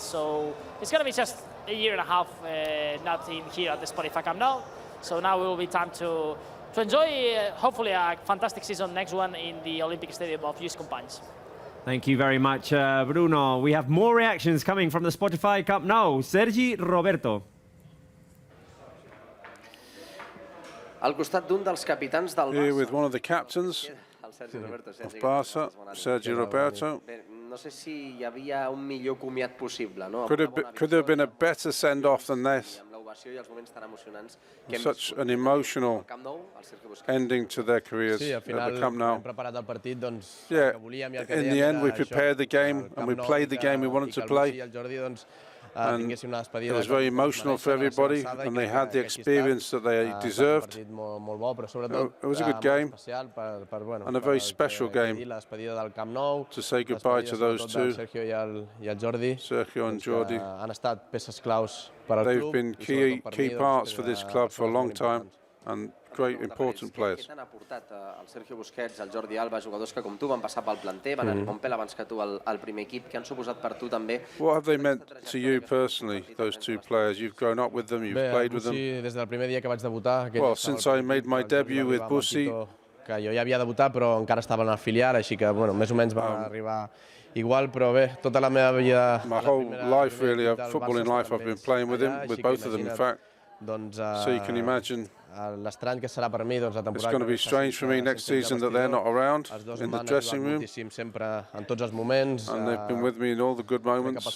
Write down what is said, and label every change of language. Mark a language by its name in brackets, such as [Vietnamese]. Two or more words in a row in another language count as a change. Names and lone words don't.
[English] So it's going to be just a year and a half not in here at the Spotify Camp Nou. So now it will be time to enjoy hopefully a fantastic season, next one in the Olympic Stadium of Lluís Companys. Thank you very much, Bruno. We have more reactions coming from the Spotify Camp Nou. Sergi Roberto. [Catalan] Al costat d'un dels capitans del Barça. [English] Here with one of the captains of Barça, Sergi Roberto. [Catalan] No sé si hi havia un millor comiat possible, no? [English] Could there have been a better send-off than this? Such an emotional ending to their careers at the Camp Nou. Yeah, in the end we prepared the game and we played the game we wanted to play. And it was very emotional for everybody, and they had the experience that they deserved. It was a good game, and a very special game to say goodbye to those two, Sergio and Jordi. They've been key parts for this club for a long time, and great important players. [Catalan] Han aportat el Sergio Busquets, el Jordi Alba, jugadors que com tu van passar pel planter, van arribar un pèl abans que tu al primer equip, que han suposat per tu també. [English] What have they meant to you personally, those two players? You've grown up with them, you've played with them. [Catalan] Des del primer dia que vaig debutar. [English] Well, since I made my debut with Bussi. [Catalan] Que jo ja havia debutat, però encara estava en el filial, així que, bueno, més o menys va arribar igual, però bé, tota la meva vida... [English] My whole life, really, footballing life, I've been playing with him, with both of them, in fact. So you can imagine. It's going to be strange for me next season that they're not around in the dressing room. And they've been with me in all the good moments.